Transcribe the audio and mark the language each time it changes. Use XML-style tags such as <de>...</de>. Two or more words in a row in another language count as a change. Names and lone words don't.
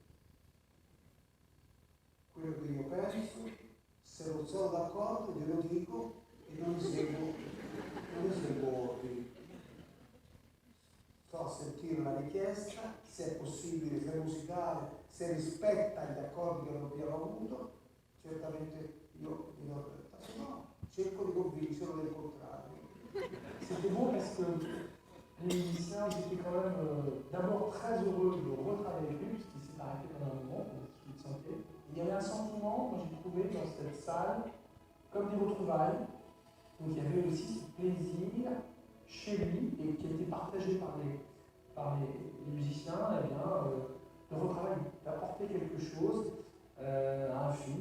<it>Quello che io penso, se non sono d'accordo glielo dico e non eseguo ordini. Sto a sentire la richiesta, se è possibile, se è musicale, se rispetta gli accordi che abbiamo avuto, certamente io mi do retta, se no cerco di convincerlo del contrario.</it> <fr>C'était beau parce que les musiciens étaient quand même d'abord très heureux de retravailler avec lui, puisqu'il s'est arrêté pendant un moment, pour ce qu'il sentait. Il y avait un sentiment, moi j'ai trouvé dans cette salle, comme des retrouvailles. Donc il y avait aussi ce plaisir chez lui, et qui a été partagé par les musiciens, eh bien, de retravailler, d'apporter quelque chose à un film.</fr>